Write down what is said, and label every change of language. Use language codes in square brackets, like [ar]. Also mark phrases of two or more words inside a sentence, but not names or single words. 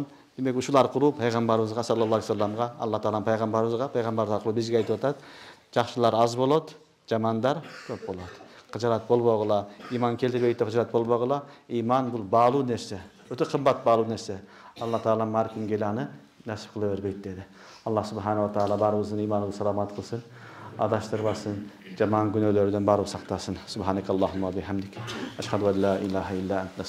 [ky] Демек, ушул аркылуу пайгамбарыбызга [ar] صلى الله عليه وسلم, [ky] Алла Таалам пайгамбарыбызга аркылуу бизге айтып атат, жакшылар аз болот, жамандар көп болот. Кыжырат болбогула, иман келтирбейт деп кыжырат болбогула. Иман бул баалуу нерсе, өтө кымбат баалуу нерсе. Алла Таала ар кимге аны насип кыла бербейт деди. [ar] الله سبحانه وتعالى [ky] баарыбыздын иманыбызды саламат кылсын, адаштырбасын, жаман күнөөлөрдөн баарыбыз сактасын. [ar] سبحانك اللهم وبحمدك، أشهد أن لا إله إلا أنت